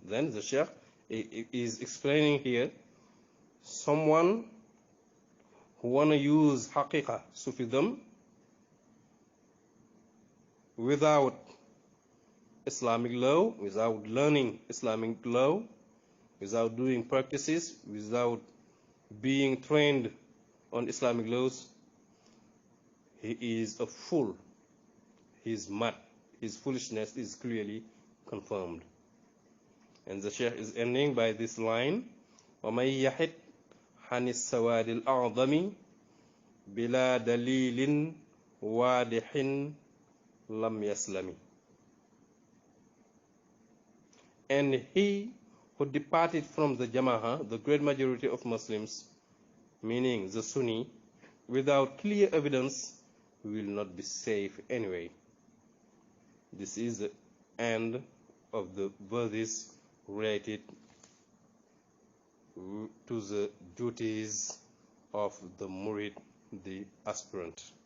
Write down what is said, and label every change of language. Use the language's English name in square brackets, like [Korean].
[English] Then the Sheikh is explaining here someone who want to use Haqiqah, Sufism, without Islamic law, without learning Islamic law, without doing practices, without being trained on Islamic laws, he is a fool. He is mad. His foolishness is clearly confirmed. And the Sheikh is ending by this line, [Arabic] وَمَن يَحِدْ عَنِ السَّوَادِ الْأَعْظَمِ بِلَا دَلِيلٍ وَاضِحٍ لَمْ يَسْلَمِ. [English] And he who departed from the Jama'ah, the great majority of Muslims, meaning the Sunni, without clear evidence, will not be safe anyway. This is the end of the verses related to the duties of the Murid, the aspirant.